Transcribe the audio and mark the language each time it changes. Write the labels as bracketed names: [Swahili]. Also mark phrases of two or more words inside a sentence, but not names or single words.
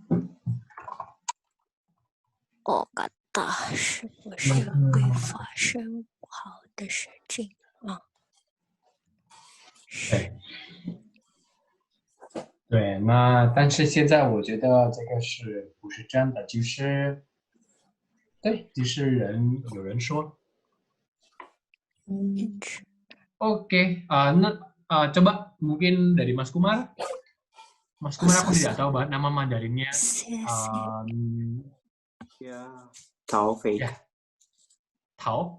[Chinese] 哦，kata 是不是会发生不好的事情啊？对，那但是现在我觉得这个是不是真的？就是有人说 [Indonesian] ，Oke, coba mungkin dari Mas Kumar. Mas Kumar aku tidak tahu nama Mandarinnya. Ya, Taufik. Ya. Taufik.